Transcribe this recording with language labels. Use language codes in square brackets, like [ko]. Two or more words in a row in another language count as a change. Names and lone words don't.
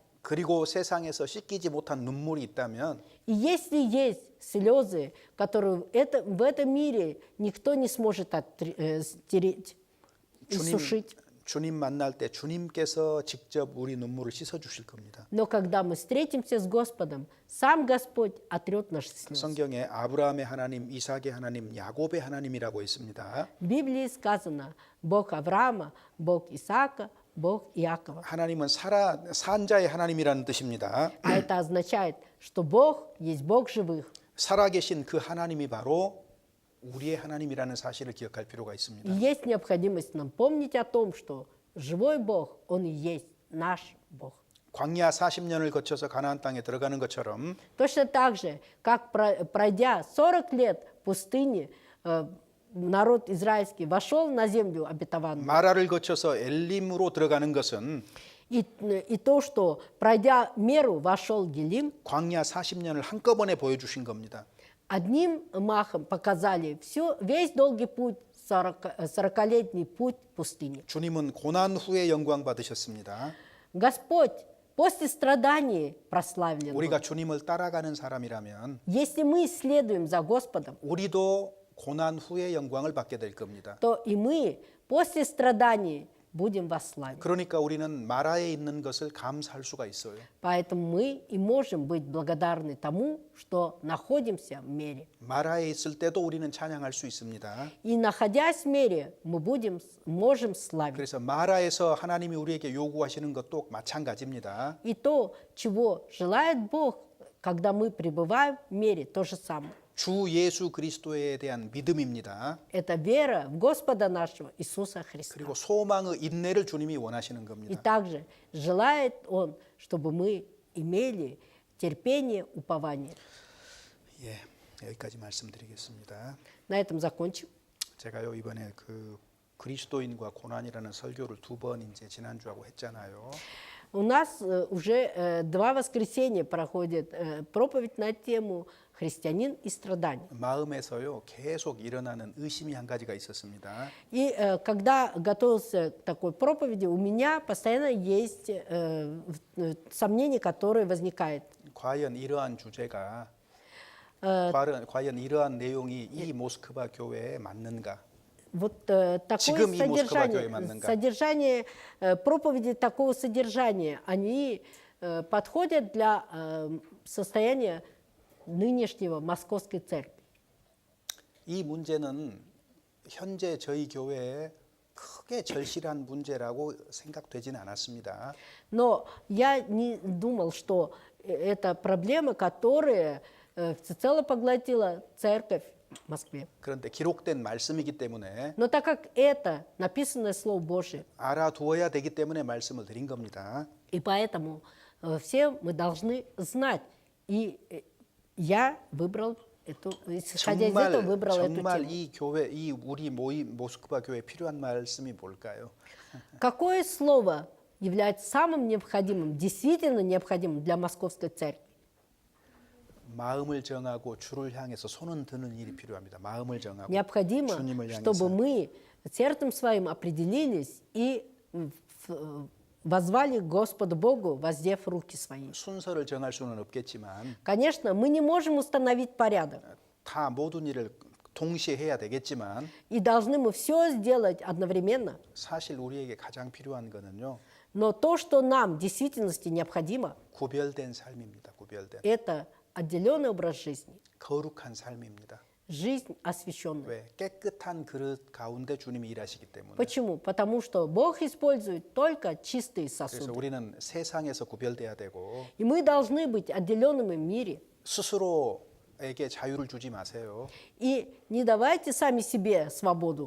[ko] 그리고 세상에서 씻기지 못한 눈물이 있다면 [ru] И если есть слезы, которые в этом мире никто не сможет стереть и сушить, [ko] 주님 만날 때 주님께서 직접 우리 눈물을 씻어 주실 겁니다. [ru] но когда мы встретимся с Господом, сам Господь отрет наши слезы. [ko] 성경에 아브라함의 하나님, 이삭의 하나님, 야곱의 하나님이라고 있습니다. [ru] В Библии сказано Бог Авраама, Бог Исаака, Бог Иакова. [ko] 하나님은 산 자의 하나님이라는 뜻입니다. [ru] А это означает, что Бог есть Бог живых. [ko] 살아계신 그 하나님이 바로 우리의 하나님이라는 사실을 기억할 필요가 [ru] И [ko] 있습니다. [ru] есть необходимость нам помнить о том, что живой Бог, Он и есть наш Бог. [ko] 광야 40년을 거쳐서 가나안 땅에 들어가는 것처럼 [ru] Точно так же, как пройдя 40 лет в пустыне, народ израильский вошел на землю обетованную. [ko] 마라를 거쳐서 엘림으로 들어가는 것은 [ru] И то, что пройдя меру, вошел Гелим, [ko] 광야 40년을 한꺼번에 보여주신 겁니다. [ru] одним махом показали весь долгий путь, 40-летний путь в пустыне. [ko] 주님은 고난 후에 영광 받으셨습니다. [ru] Господь после страданий прославлен. [ko] 우리가 주님을 따라가는 사람이라면 [ru] Если мы следуем за Господом, [ko] 우리도 고난 후에 영광을 받게 될 겁니다. [ru] то и мы после страданий будем во славе. [ko] 그러니까 우리는 마라에 있는 것을 감사할 수가 있어요. [ru] Поэтому мы и можем быть благодарны тому, что находимся в мире. [ko] 마라에 있을 때도 우리는 찬양할 수 있습니다. [ru] И находясь в мире, мы можем славить. [ko] 그래서 마라에서 하나님이 우리에게 요구하시는 것도 마찬가지입니다. [ru] И то, чего желает Бог, когда мы пребываем в мире, то же самое. [ko] 주 예수 그리스도에 대한 믿음입니다. [ru] Это вера в Господа нашего Иисуса Христа. [ko] 그리고 소망의 인내를 주님이 원하시는 [ru] И [ko] 겁니다. [ru] также желает Он, чтобы мы имели терпение, упование. [ko] 예, 여기까지 말씀드리겠습니다. [ru] На этом закончим. [ko] 제가요 이번에 그 그리스도인과 고난이라는 설교를 2번 이제 지난주하고 했잖아요. [ru] У нас уже 2 воскресенья проходит проповедь на тему «Христианин и страдания». [ko] 마음에서요 계속 일어나는 의심이 한 가지가 있었습니다. [ru] И когда готовился к такой проповеди, у меня постоянно есть сомнение, которое возникает. [ko] 과연 이러한 주제가 과연 이러한 내용이 이 모스크바 교회에 맞는가? [ru] Вот такое содержание проповеди такого содержания, они подходят для состояния нынешнего Московской церкви. [ko] 이 문제는 현재 저희 교회에 크게 절실한 문제라고 생각되지는 않았습니다. [ru] Но я не думал, что это проблема, которая всецело поглотила церковь в Москве. [ko] 그런데 기록된 말씀이기 때문에 [ru] Но так как это написанное Слово Божие, [ko] 알아두어야 되기 때문에 말씀을 드린 겁니다. [ru] и поэтому все мы должны знать. И я выбрал эту, исходя из этого, выбрал эту [ko] 정말 [ru] тему. [ko] 이 교회, 이 우리 모임 모스크바 교회에 필요한 말씀이 뭘까요? [ru] Какое слово является самым необходимым, действительно необходимым для Московской церкви? [ko] 마음을 정하고 주를 향해서 손은 드는 일이 필요합니다. 마음을 정하고 [ru] Необходимо, [ko] 주님을 [ru] чтобы [ko] 향해서 [ru] мы сердцем своим определились и возвали к Господу Богу, воздев руки свои. [ko] 순서를 정할 수는 없겠지만 [ru] Конечно, мы не можем установить порядок, [ko] 다 모든 일을 동시에 해야 되겠지만 [ru] и должны мы все сделать одновременно. [ko] 사실 우리에게 가장 필요한 거는요. [ru] Но то, что нам в действительности необходимо, [ko] 구별된 삶입니다. 구별된 [ru] это отделенный образ жизни, [ko] 거룩한 삶입니다. [ru] жизнь освященная. [ko] 왜? 깨끗한 그릇 가운데 주님이 일하시기 때문에. [ru] Почему? Потому что Бог использует только чистые [ko] 그래서 [ru] сосуды. [ko] 우리는 세상에서 구별돼야 되고 [ru] И мы должны быть отделенными в мире. [ko] 스스로에게 자유를 주지 마세요. [ru] И не давайте сами себе свободу.